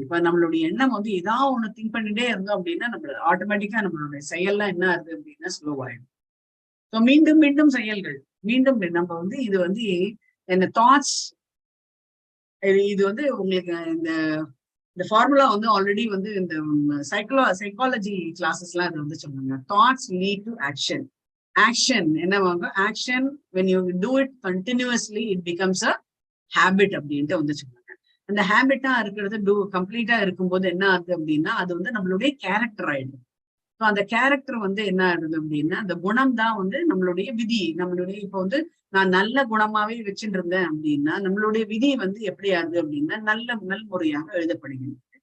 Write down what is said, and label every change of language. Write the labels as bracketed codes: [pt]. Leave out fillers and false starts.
[ta] இப்ப நம்மளுடைய எண்ணம் வந்து ஏதாவது ஒண்ணு திங்க் பண்ணிட்டே இருந்தோம் அப்படின்னா நம்ம ஆட்டோமேட்டிக்கா நம்மளுடைய செயல்லாம் என்ன ஆகுது அப்படின்னா ஸ்லோவாயிடும். ஸோ மீண்டும் மீண்டும் செயல்கள் மீண்டும் நம்ம வந்து இது வந்து இந்த தாட்ஸ், இது வந்து உங்களுக்கு இந்த ஃபார்முலா வந்து ஆல்ரெடி வந்து இந்த சைக்காலஜி கிளாஸஸ் எல்லாம் இது வந்து சொன்னாங்க. [en] Thoughts lead to action. [ta] Action என்னவாங்க, action [en] when you do it continuously it becomes a habit [ta] அப்படின்ட்டு வந்து சொன்னாங்க. அந்த ஹேபிட்டா இருக்கிறது கம்ப்ளீட்டா இருக்கும்போது என்ன ஆகுது அப்படின்னா அது வந்து நம்மளுடைய கேரக்டர் ஆயிடும். ஸோ அந்த கேரக்டர் வந்து என்ன ஆகுது அப்படின்னா அந்த குணம் தான் வந்து நம்மளுடைய விதி. நம்மளுடைய இப்போ வந்து நான் நல்ல குணமாவே வச்சுட்டு இருந்தேன் அப்படின்னா நம்மளுடைய விதி வந்து எப்படி ஆகுது அப்படின்னா நல்முறையாக எழுதப்படுகிறது.